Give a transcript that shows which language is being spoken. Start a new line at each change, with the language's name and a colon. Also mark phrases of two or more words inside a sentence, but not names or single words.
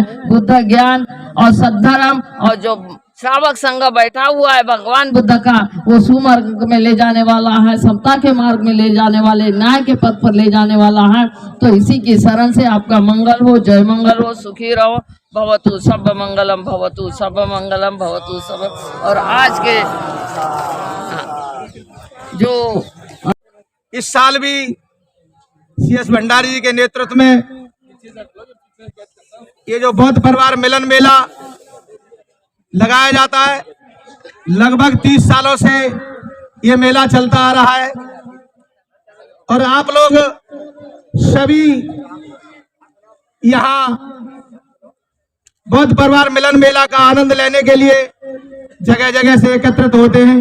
Hindi: बुद्ध ज्ञान और सद्धर्म और जो श्रावक संघ बैठा हुआ है भगवान बुद्ध का, वो सुमार्ग में ले जाने वाला है, समता के मार्ग में ले जाने वाले, न्याय के पथ पर ले जाने वाला है। तो इसी की शरण से आपका मंगल हो, जय मंगल हो, सुखी रहो।
Pali: भवतु सब मंगलम, भवतु सब मंगलम, भवतु सब।
Hindi: और आज के जो इस साल भी CS भंडारी जी के नेतृत्व में ये जो बौद्ध परिवार मिलन मेला लगाया जाता है, लगभग 30 सालों से ये मेला चलता आ रहा है और आप लोग सभी यहाँ बौद्ध परिवार मिलन मेला का आनंद लेने के लिए जगह जगह से एकत्रित होते हैं।